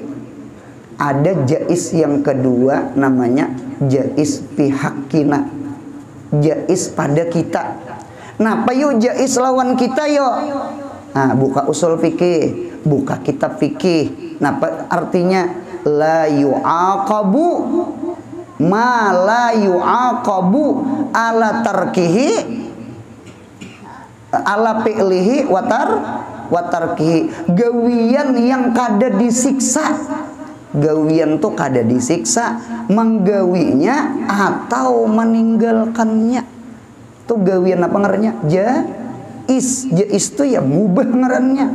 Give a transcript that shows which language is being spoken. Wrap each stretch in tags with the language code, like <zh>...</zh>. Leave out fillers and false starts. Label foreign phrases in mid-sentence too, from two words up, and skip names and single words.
<bjn>Ada jaiz yang kedua namanya jaiz pihakina. Jaiz pada kita. Nah, payu jaiz lawan kita yo. Nah, buka usul fikih, buka kitab fikih. Nah, artinya</bjn> <ar>la yu'aqabu ma la yu'aqabu ala tarkihi ala fi'lihi watarkihi.</ar> <bjn>Gawian yang kada disiksa. Gawian tuh kada disiksa, menggawinya atau meninggalkannya. Tuh gawian apa ngarannya? Jais tuh ya mubah ngarannya.</bjn>